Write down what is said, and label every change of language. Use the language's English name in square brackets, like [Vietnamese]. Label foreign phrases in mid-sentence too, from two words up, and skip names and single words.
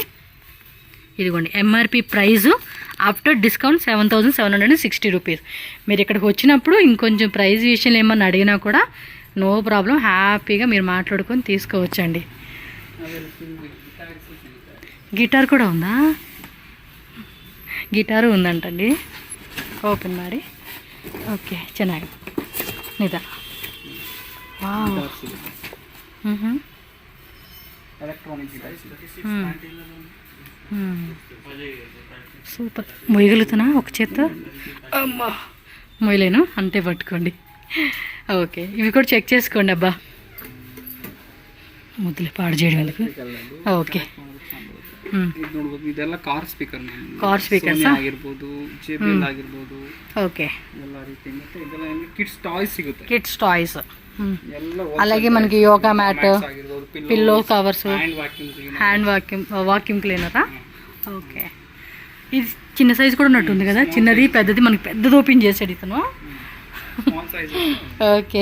[English] ఇదిగోండి MRP price, after discount 7760 rupees. [Telugu] మీరు ఇక్కడికి వచ్చినప్పుడు ఇంకొంచెం ప్రైస్ విషయంలో ఏమన్నా అడిగినా కూడా [English] no problem, [Telugu] హ్యాపీగా మీరు మాట్లాడుకొని తీసుకోవచ్చండి. గిటార్ కూడా ఉందా? గిటారు ఉందంటండి. ఓపెన్ ಮಾಡಿ. [Kannada] ಓಕೆ, ಚೆನ್ನಾಗಿ ನಿಧಾನ. ವಾವ್. [Telugu] సూపర్. మొయ్యగలుగుతున్నా ఒక చేత్తో? అమ్మా మొయ్యలేను, అంతే పట్టుకోండి. ఓకే, ఇవి కూడా చెక్ చేసుకోండి అబ్బా. ముద్దులు పాడు చేయడం వాళ్ళకి. ఓకే. [Kannada] ಇದೆಲ್ಲ [English] car speaker, car speakers [Kannada] ಆಗಿರ್ಬೋದು, JBL ಆಗಿರ್ಬೋದು. [Telugu] ఓకే. [Kannada] ಎಲ್ಲ ರೀತಿ. ಮತ್ತೆ ಇದೆಲ್ಲ [English] kids toys [Kannada] ಸಿಗುತ್ತೆ. [English] kids toys, [Kannada] ಎಲ್ಲ [English] అలాగే మనకి yoga mat, pillow covers, hand vacuum cleaner? [Telugu] ఓకే. ఇది చిన్న సైజు కూడా ఉన్నట్టుంది కదా, చిన్నది పెద్దది. మనకి పెద్దది ఓపెన్ చేసాడు ఇతను. ఓకే.